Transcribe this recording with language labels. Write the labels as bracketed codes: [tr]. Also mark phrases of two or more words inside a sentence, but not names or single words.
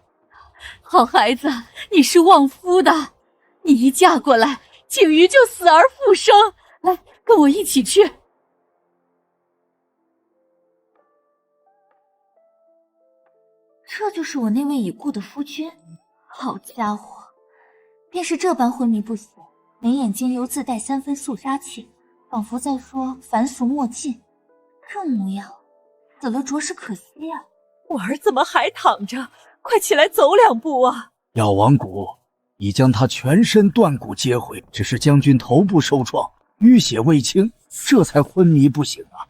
[zh] 好孩子，你是旺夫的，你一嫁過來，景瑜就死而復生。來，跟我一起去。這就是我那位已故的夫君。好家伙，便是這般昏迷不醒，眉眼間又自帶3分肅殺氣，仿佛在說凡俗莫近。這模樣，死了着實可惜啊！我兒怎麼還躺着？快起來走2步啊！藥王谷已將他全身斷骨接回，只是將軍頭部受創，淤血未清，這才昏迷不醒啊！